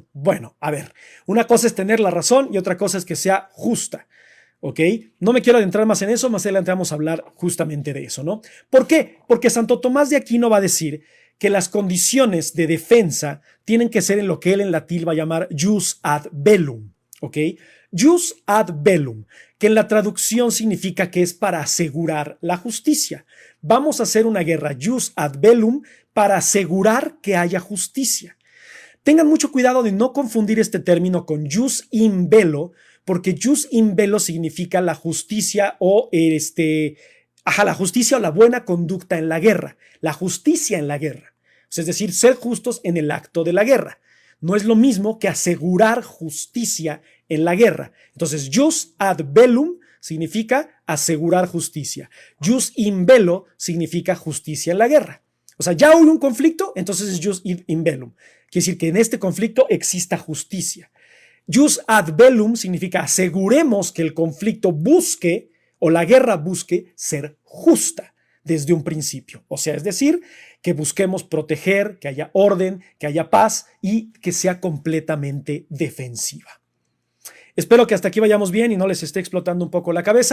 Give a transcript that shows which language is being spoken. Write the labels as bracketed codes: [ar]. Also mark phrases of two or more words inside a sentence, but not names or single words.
[es] Bueno, a ver, una cosa es tener la razón y otra cosa es que sea justa. ¿Ok? No me quiero adentrar más en eso, más adelante vamos a hablar justamente de eso, ¿no? ¿Por qué? Porque Santo Tomás de Aquino va a decir que las condiciones de defensa tienen que ser en lo que él en latín va a llamar [la] jus ad bellum, [es] ¿ok? [la] Jus ad bellum, [es] que en la traducción significa que es para asegurar la justicia. Vamos a hacer una guerra [la] jus ad bellum [es] para asegurar que haya justicia. Tengan mucho cuidado de no confundir este término con [la] jus in bello, [es] porque [la] jus in bello [es] significa la justicia o la justicia o la buena conducta en la guerra, la justicia en la guerra. Es decir, ser justos en el acto de la guerra. No es lo mismo que asegurar justicia en la guerra. Entonces, [la] jus ad bellum [es] significa asegurar justicia. [la] Jus in bello [es] significa justicia en la guerra. O sea, ya hubo un conflicto, entonces es [la] jus in bellum. [es] Quiere decir que en este conflicto exista justicia. [la] Jus ad bellum [es] significa aseguremos que el conflicto busque o la guerra busque ser justa desde un principio. O sea, es decir, que busquemos proteger, que haya orden, que haya paz y que sea completamente defensiva. Espero que hasta aquí vayamos bien y no les esté explotando un poco la cabeza.